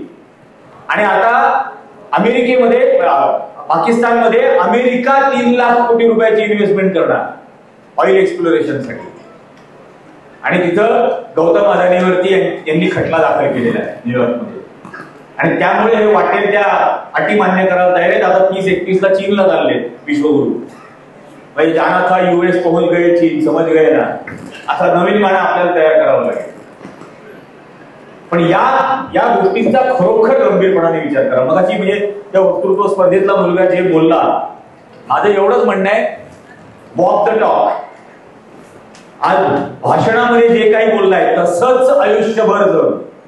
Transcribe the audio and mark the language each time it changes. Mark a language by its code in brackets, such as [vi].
[mr] आणि आता अमेरिकेमध्ये, पाकिस्तानमध्ये अमेरिका 3 लाख कोटी रुपयाची इन्व्हेस्टमेंट करणार ऑइल एक्सप्लोरेशन साठी. आणि तिथं गौतम अदानीवरती यांनी खटला दाखल केलेला आहे न्यूयॉर्कमध्ये. आणि त्यामुळे हे वाटेल त्या अटी मान्य करायला तयार आहेत. आता 30-31 ला चीनला चालले विश्वगुरु. [hi] भाई जाना था यूएस, पहुंच गए चीन, समझ गए ना. [mr] असा नवीन माना आपल्याला तयार करावा लागेल. पण या गोष्टींचा खरोखर गंभीरपणाने विचार करा. मगाची म्हणजे त्या वक्तृत्व स्पर्धेतला मुलगा जे बोलला, माझं एवढंच म्हणणं आहे, [en] Walk the talk. [mr] आज भाषणामध्ये जे काही बोललाय तसंच आयुष्यभर जग.